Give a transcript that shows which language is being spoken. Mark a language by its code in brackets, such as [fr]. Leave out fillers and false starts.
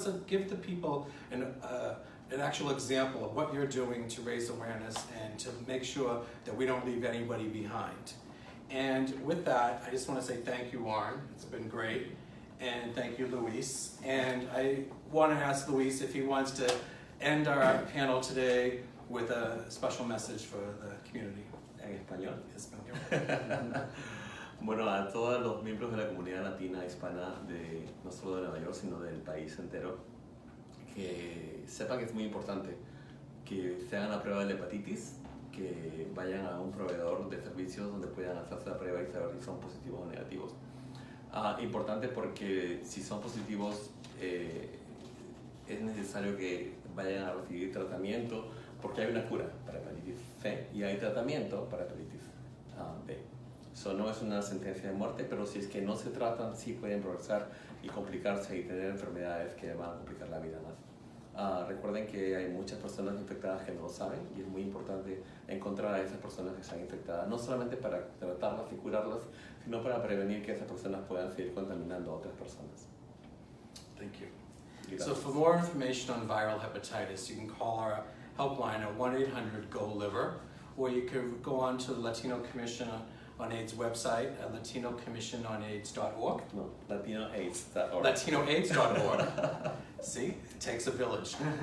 [en] Give the people an actual example of what you're doing to raise awareness and to make sure that we don't leave anybody behind. And with that, I just want to say thank you, Warren. It's been great. And thank you, Luis. And I want to ask Luis if he wants to end our panel today with a special message for the community. [es] En español. Español. Bueno, a todos los miembros de la comunidad latina hispana, no solo de Nueva York, sino del país entero, que sepan que es muy importante que se hagan la prueba de la hepatitis, que vayan a un proveedor de servicios donde puedan hacerse la prueba y saber si son positivos o negativos. Importante porque si son positivos es necesario que vayan a recibir tratamiento porque hay una cura para hepatitis C y hay tratamiento para hepatitis B. Eso no es una sentencia de muerte, pero si es que no se tratan, sí pueden progresar y complicarse y tener enfermedades que van a complicar la vida más. Recuerden que hay muchas personas infectadas que no lo saben y es muy importante encontrar a esas personas que están infectadas, no solamente para tratarlas y curarlas, sino para prevenir que esas personas puedan seguir contaminando a otras personas. [en] Thank you. So for more information on viral hepatitis, you can call our helpline at 1-800-GO-LIVER, or you can go on to the Latino Commission on AIDS website at latinocommissiononaids.org. No, latinoaids.org. Latinoaids.org. See, it takes a village.